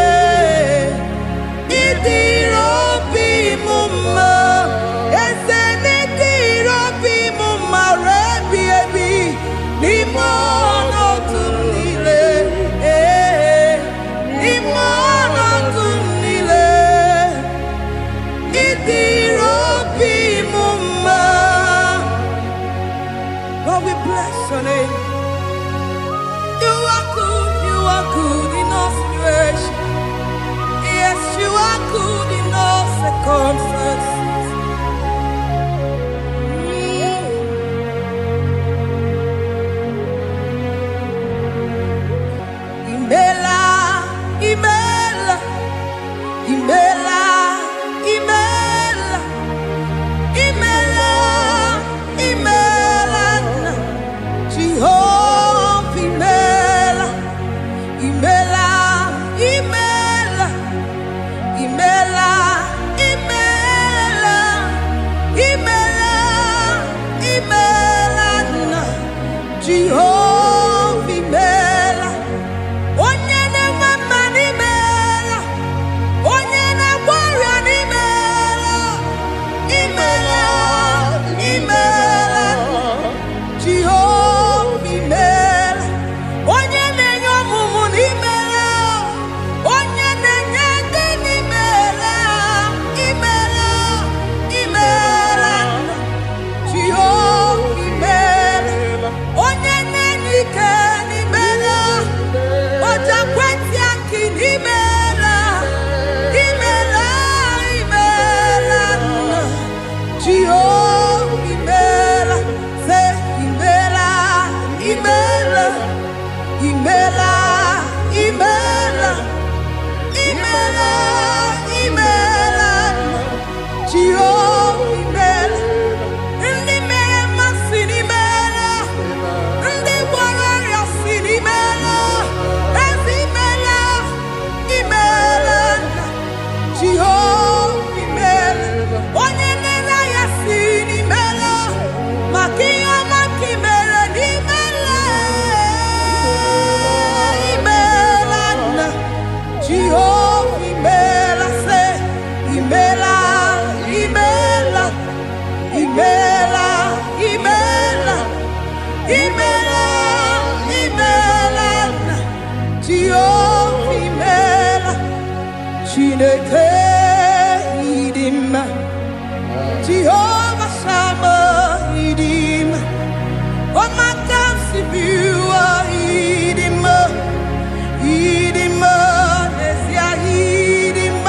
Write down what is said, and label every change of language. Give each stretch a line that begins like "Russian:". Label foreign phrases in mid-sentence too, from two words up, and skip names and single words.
Igbo: Ịdịrị obi m mma, eze, n'ịdịrị obi m mma, rebi ebi, n'ime ọnọdụ m niile, n'ime ọnọdụ m niile. Ịdịrị obi m mma.
English: God, we bless your name. You are good in all situations. Yes, you are good in all circumstances.
Igbo: Imela, imela, imela, imela, imela, imela, Jehovah, imela, imela, imela, imela, imela, imela, imela, Jehovah, imela. Onye na-enwe mma n'imela, onye na-agwọ ọrịa n'imela, imela, imela, Jehova imela. Onye na-enye ọmụmụ n'imela, onye na-enye ndị n'imela, imela, imela, Jehova imela. Onye na-enye ike n'imela, oja kwenti aki n'imela, imela, imela, Jehova imela. Say imela, imela, imela, imela, imela, imela, Jehova imela. Ndị mere mmasị n'imela, ndị gwara ọrịa si n'imela, ezi imela, imela, Jehova imela. Onye nere ya si n'imela, maka ihe ọma ka imere n'imela, imela, Jehova imela. Say imela, imela, imela, imela, imela, imela, Jehova imela. Chineke ịdị mma, Jehova Sama ịdị mma. Ọmaka si biwa ịdị mma, ịdị mma, n'ezie ịdị mma.